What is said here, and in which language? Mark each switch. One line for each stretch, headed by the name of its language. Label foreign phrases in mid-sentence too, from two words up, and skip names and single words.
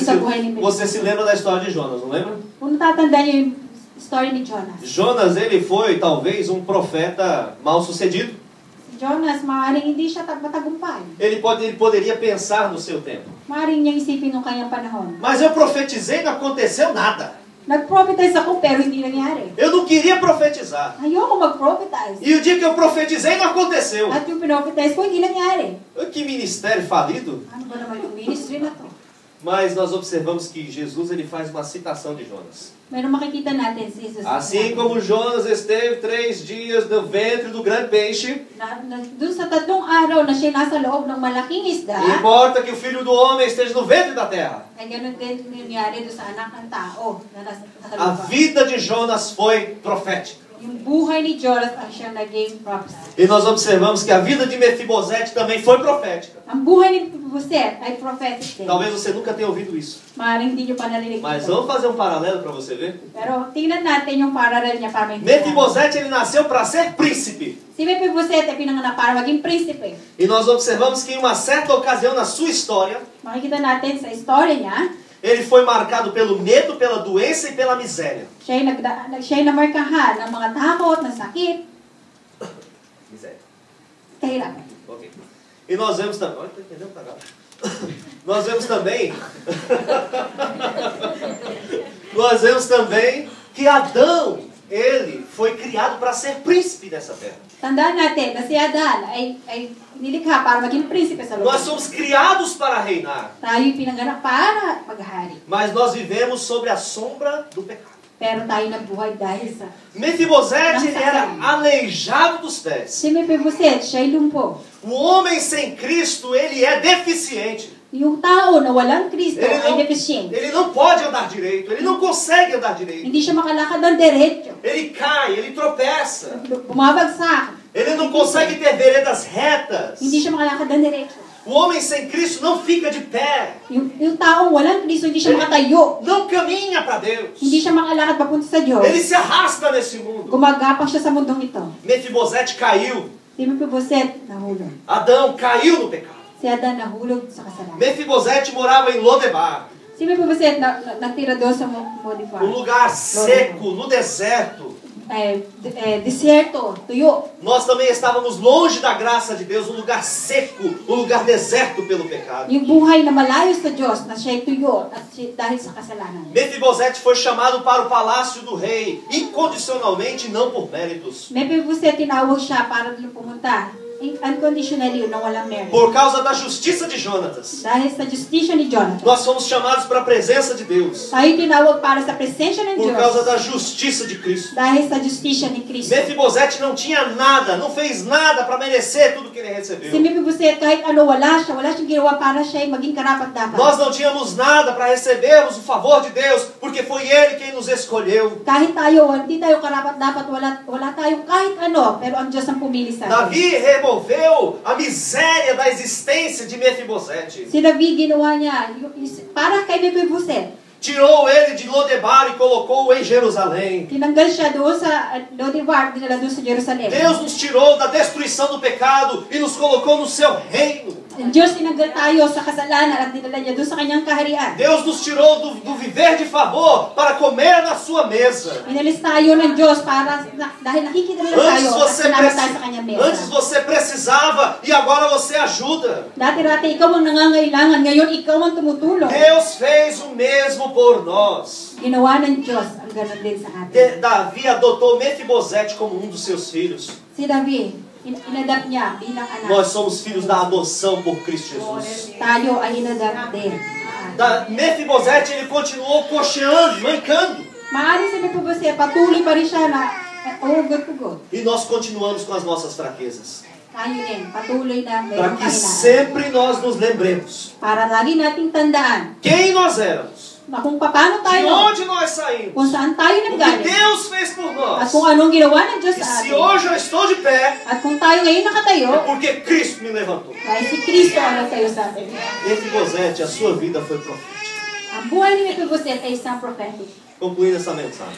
Filipino: Jesus sa buhay ni
Portuguese: você se lembra da história de Jonas, não lembra?
Filipino: Kung natatandaan niyo yung story ni Jonas.
Portuguese: Jonas, ele foi talvez um profeta mal sucedido.
Filipino: Si Jonas, maaaring hindi siya matagumpay.
Portuguese: Ele poderia pensar no seu tempo.
Filipino: Maaaring niyang isipin ng kanyang panahon.
Portuguese: Mas eu profetizei e não aconteceu nada.
Filipino: Nag-prophetize ako pero hindi nangyari.
Portuguese: Eu não queria profetizar.
Filipino: Ayoko mag-prophetize.
Portuguese: E o dia que eu profetizei não aconteceu.
Filipino: At yung pinophetize ko, hindi nangyari.
Portuguese: Que ministério falido.
Filipino: Ano ba naman yung ministry na to?
Portuguese: Mas nós observamos que Jesus ele faz uma citação de Jonas.
Filipino: Pero makikita natin si Jesus.
Portuguese: Assim como Jonas esteve 3 dias no ventre do grande peixe,
Filipino: Doon sa 3 araw na siya nasa loob ng malaking isda,
Portuguese: importa que o filho do homem esteja no ventre da terra.
Filipino: ay ganun din nangyari doon sa anak ng tao na nasa
Portuguese: A
Filipino: lupa.
Portuguese: vida de Jonas foi profética.
Filipino: Yung buhay ni Jonas ang siyang naging prophecy.
Portuguese: E nós observamos que a vida de Mefibosete também foi profética.
Filipino: Ang buhay ni Mephibosheth ay prophetic din.
Portuguese: Talvez você nunca tenha ouvido isso.
Filipino: Maaaring hindi nyo pa narinig
Portuguese: Mas
Filipino: ito.
Portuguese: vamos fazer um paralelo para você ver.
Filipino: Pero tingnan natin yung parallel niya para may
Portuguese: Mefibosete ele nasceu para ser príncipe.
Filipino: Si Mephibosheth ay pinanganak para maging prinsipe.
Portuguese: E nós observamos que em uma certa ocasião na sua história,
Filipino: Makikita natin sa story niya,
Portuguese: ele foi marcado pelo medo, pela doença e pela miséria.
Filipino: siya ay namarkahan ng mga takot, ng sakit,
Portuguese: Miséria.
Filipino: kahirapan.
Portuguese: Ok. E nós vemos também. Olha, tá entendendo, cara? Nós vemos também. Nós vemos também que Adão, ele foi criado para ser príncipe dessa terra.
Filipino: Tandaan natin na si Adan ay nilikha para maging prinsipe sa lupa.
Portuguese: Nós somos criados para reinar,
Filipino: Tayo'y pinanganak para maghari.
Portuguese: mas nós vivemos sobre a sombra do pecado.
Filipino: Pero tayo nabuhay dahil sa...
Portuguese: Mefibosete ele era aleijado dos pés.
Filipino: Si Mephibosheth, siya'y lumpo.
Portuguese: O homem sem Cristo, ele é deficiente.
Filipino: Yung tao na walang Kristo ay deficient.
Portuguese: Ele não pode andar direito, ele não consegue andar direito.
Filipino: Hindi siya makalakad ng diretso.
Portuguese: Ele cai, ele tropeça.
Filipino: Bumabagsak.
Portuguese: Ele não consegue ter veredas retas.
Filipino: Hindi siya makalakad ng diretso.
Portuguese: O homem sem Cristo não fica de pé.
Filipino: Yung taong walang Kristo, hindi siya makatayo.
Portuguese: Não caminha para Deus.
Filipino: Hindi siya makalakad papunta sa Diyos.
Portuguese: Ele se arrasta nesse mundo.
Filipino: Gumagapang siya sa mundong ito.
Portuguese: Mefibosete caiu.
Filipino: Si Mephibosheth, nahulog.
Portuguese: Adão caiu no pecado.
Filipino: Si Adan, nahulog sa kasalanan.
Portuguese: Mefibosete morava em Lodebar,
Filipino: Si Mephibosheth, nagtira doon sa Modivar.
Portuguese: um lugar seco, no deserto.
Filipino: Deserto, tuyo.
Portuguese: Nós também estávamos longe da graça de Deus, um lugar seco, um lugar deserto pelo pecado.
Filipino: Yung buhay na malayo sa Diyos, na siya'y tuyo at dahil sa kasalanan.
Portuguese: Mefibosete foi chamado para o palácio do rei, incondicionalmente, não por méritos.
Filipino: Mephibosheth, tinawag siya para doon pumunta. Unconditionally, na walang merit.
Portuguese: Por causa da justiça de Jonatas.
Filipino: Dahil sa justisya ni Jonathan.
Portuguese: Nós fomos chamados para a presença de Deus.
Filipino: Tayo tinawag para sa presensya ng
Portuguese: Por
Filipino: Diyos.
Portuguese: causa da justiça de Cristo.
Filipino: Dahil sa justisya ni Kristo.
Portuguese: Mefibosete não tinha nada, não fez nada para merecer tudo que ele recebeu.
Filipino: Si Mephibosheth, kahit ano, wala siyang ginawa para siya maging karapat-dapat.
Portuguese: Nós não tínhamos nada para recebermos o favor de Deus, porque foi Ele quem nos escolheu.
Filipino: Kahit tayo, hindi tayo karapat-dapat, wala tayong kahit ano, pero ang Diyos ang pumili sa atin.
Portuguese: Davi removeu a miséria da existência de Mefibosete.
Filipino: Si David ginawa niya para kay Mephibosheth.
Portuguese: Tirou ele de Lodebar e colocou-o em Jerusalém.
Filipino: Tinanggal siya doon sa Lodebar, dinala doon sa Jerusalem.
Portuguese: Deus nos tirou da destruição do pecado e nos colocou no seu reino.
Filipino: Ang Diyos tinanggal tayo sa kasalanan at dinala niya doon sa kanyang kaharian.
Portuguese: Deus nos tirou do viver de favor para comer na sua mesa.
Filipino: Inalis tayo ng Diyos dahil nakikita nila tayo at sinama tayo sa kanyang mesa.
Portuguese: Antes você precisava e agora você ajuda.
Filipino: Dati-dati ikaw ang nangangailangan, ngayon ikaw ang tumutulong.
Portuguese: Deus fez o mesmo por nós.
Filipino: Ginawa ng Diyos ang ganun din sa atin.
Portuguese: Davi adotou Mefibosete como um dos seus filhos.
Filipino: Si David, inadapt niya bilang anak.
Portuguese: Nós somos filhos da adoção por Cristo Jesus.
Filipino: Tayo ay inadapt din.
Portuguese: Mefibosete, ele continuou cocheando, mancando.
Filipino: Maaari si Mephibosheth, patuloy pa rin siya na ugot-ugot.
Portuguese: E nós continuamos com as nossas fraquezas.
Filipino: Tayo din, patuloy na
Portuguese: Para
Filipino: mayroong
Portuguese: que
Filipino: kahinaan.
Portuguese: sempre nós nos lembremos
Filipino: Para lagi nating tandaan
Portuguese: quem nós éramos,
Filipino: na kung paano
Portuguese: de
Filipino: tayo,
Portuguese: onde nós saímos,
Filipino: kung saan tayo
Portuguese: o que
Filipino: nanggaling,
Portuguese: Deus fez por
Filipino: at
Portuguese: nós.
Filipino: kung anong ginawa ng Diyos
Portuguese: E
Filipino: sa
Portuguese: se
Filipino: atin.
Portuguese: hoje eu estou de pé,
Filipino: At kung tayo ngayon nakatayo,
Portuguese: é porque Cristo me levantou.
Filipino: dahil si Kristo ang nagtayo sa atin.
Portuguese: Mefibosete, a sua vida foi profética.
Filipino: Ang buhay ni Mephibosheth ay isang prophetic.
Portuguese: Concluindo essa mensagem.